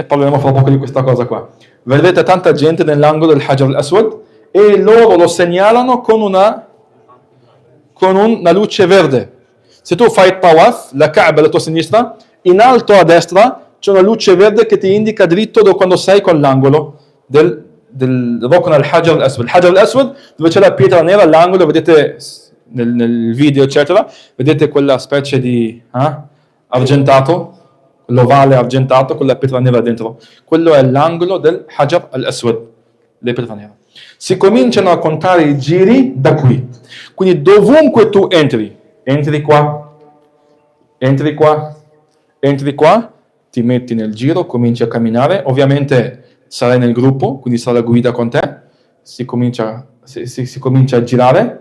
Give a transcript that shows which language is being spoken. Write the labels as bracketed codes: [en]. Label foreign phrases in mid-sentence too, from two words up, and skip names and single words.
[it] Parleremo fra poco di questa cosa qua. Vedete tanta gente nell'angolo del Hajar al-Aswad e loro lo segnalano con una luce verde. Se tu fai il tawaf, la Kaaba alla tua sinistra, in alto a destra c'è una luce verde che ti indica dritto quando sei con l'angolo del Rukn al-Hajar al-Aswad. Il Hajar al-Aswad, dove c'è la pietra nera all'angolo, vedete nel video eccetera, vedete quella specie di argentato, l'ovale argentato con la pietra nera dentro. Quello è l'angolo del Hajar al-Aswad, le pietre nere. Si cominciano a contare i giri da qui. Quindi dovunque tu entri qua, entri qua, ti metti nel giro, cominci a camminare, ovviamente sarai nel gruppo, quindi sarà la guida con te, si comincia a girare.